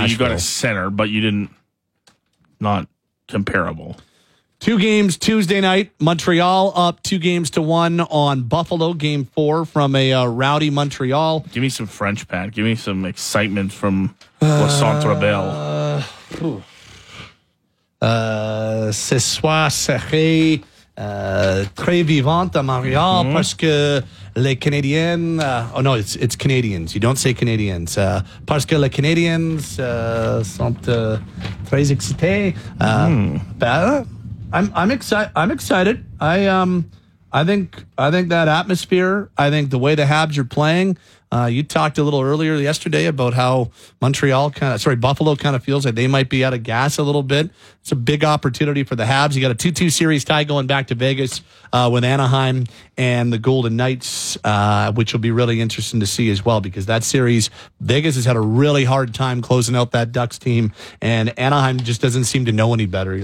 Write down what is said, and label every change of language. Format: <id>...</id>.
<en>So you got a center, but you didn't, not comparable. Two games Tuesday night, Montreal up 2-1 on Buffalo. Game four from a rowdy Montreal. Give me some French, Pat. Give me some excitement from Le Centre Bell.</en> <fr>Ce soir serait très vivant à Montréal parce que les Canadiens...</fr> <en>it's Canadians. You don't say Canadians.</en> <fr>Parce que les Canadiens sont très excités.</fr> <en>I'm excited. I think that atmosphere, I think the way the Habs are playing, you talked a little earlier yesterday about how Buffalo kind of feels like they might be out of gas a little bit. It's a big opportunity for the Habs. You got a 2-2 series tie going back to Vegas with Anaheim and the Golden Knights, which will be really interesting to see as well, because that series, Vegas has had a really hard time closing out that Ducks team, and Anaheim just doesn't seem to know any better.</en>